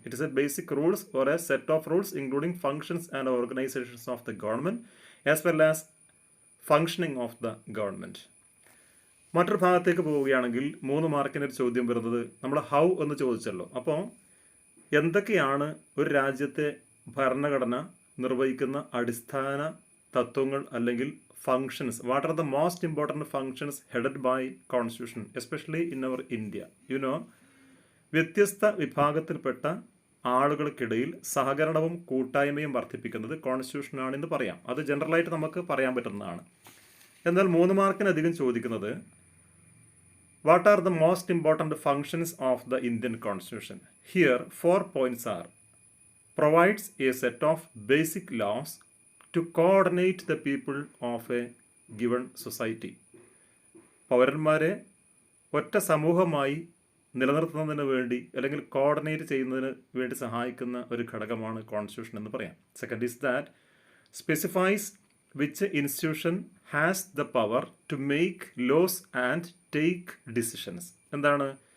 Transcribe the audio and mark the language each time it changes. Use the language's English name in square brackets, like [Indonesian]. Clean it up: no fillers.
[English] It is a basic rules or a set of rules including functions and organisations of the government as well as functioning of the government. [Malayalam] മറ്റൊരു ഭാഗത്തേക്ക് പോവുകയാണെങ്കിൽ 3 മാർക്കിന് ഒരു ചോദ്യം വരുന്നത് നമ്മൾ ഹൗ എന്ന് ചോദിച്ചല്ലോ. അപ്പോൾ എന്തൊക്കെയാണ് ഒരു രാജ്യത്തെ ഭരണഘടന നിർവഹിക്കുന്ന അടിസ്ഥാന തത്വങ്ങൾ അല്ലെങ്കിൽ functions? [English] What are the most important functions headed by Constitution, especially in our India? You know, [Malayalam] വ്യത്യസ്ത വിഭാഗത്തിൽപ്പെട്ട ആളുകൾക്കിടയിൽ സഹകരണവും കൂട്ടായ്മയും വർദ്ധിപ്പിക്കുന്നത് കോൺസ്റ്റിറ്റ്യൂഷനാണെന്ന് പറയാം. അത് ജനറലായിട്ട് നമുക്ക് പറയാൻ പറ്റുന്നതാണ്. എന്നാൽ 3 മാർക്കിനധികം ചോദിക്കുന്നത് [English] What are the most important functions of the Indian constitution? Here 4 points are: provides a set of basic laws to coordinate the people of a given society. [Malayalam] പൗരന്മാരെ ഒറ്റ സമൂഹമായി നിലനിർത്തുന്നതിന് വേണ്ടി അല്ലെങ്കിൽ കോർഡിനേറ്റ് ചെയ്യുന്നതിന് വേണ്ടി സഹായിക്കുന്ന ഒരു ഘടകമാണ് കോൺസ്റ്റിറ്റ്യൂഷൻ എന്ന് പറയാം. [English] Second is that specifies which institution has the power to make laws and take decisions. [Malayalam] എന്താണ്?